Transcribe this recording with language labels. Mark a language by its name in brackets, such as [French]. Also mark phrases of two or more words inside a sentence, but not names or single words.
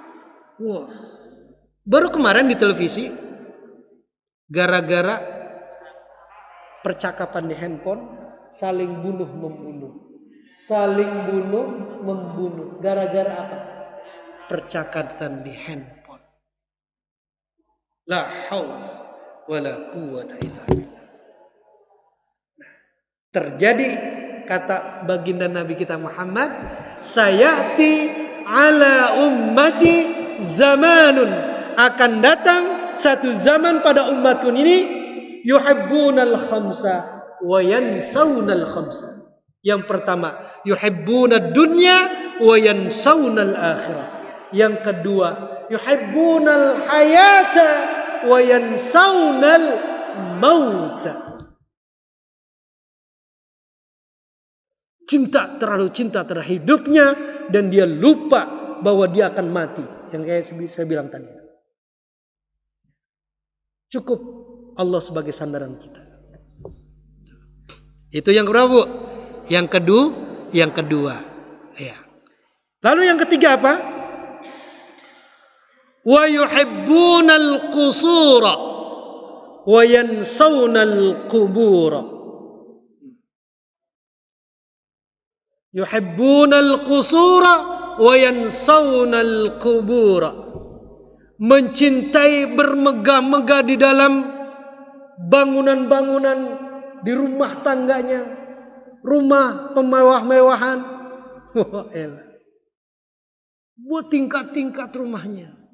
[Indonesian] Wah, baru kemarin di televisi, gara-gara percakapan di handphone, saling bunuh-membunuh. Saling bunuh-membunuh. Gara-gara apa? Percakapan di handphone. [Arabic] لا حول ولا قوة إلا بالله. [Indonesian] Terjadi kata baginda Nabi kita Muhammad, [Arabic] سيأتي على أمتي زمان, [Indonesian] akan datang satu zaman pada umatku ini, [Arabic] يحبون الخمس وينسون الخمس. [Indonesian] Yang pertama, [Arabic] يحبون الدنيا وينسون الآخرة. [Indonesian] Yang kedua, [Arabic] يحبون الحياة وينسون الموت. [Indonesian] Terlalu cinta terhadap hidupnya dan dia lupa bahwa dia akan mati. Yang kayak saya bilang tadi. Cukup Allah sebagai sandaran kita. Itu yang berapa, Bu? Yang kedua. Ya. Lalu yang ketiga apa? [Arabic] ويحبون القصور وينسون القبور. يحبون القصور وينسون القبور. [Indonesian] Mencintai bermegah-megah di dalam bangunan-bangunan di rumah tangganya, rumah pemewah-mewahan. Buat tingkat-tingkat rumahnya.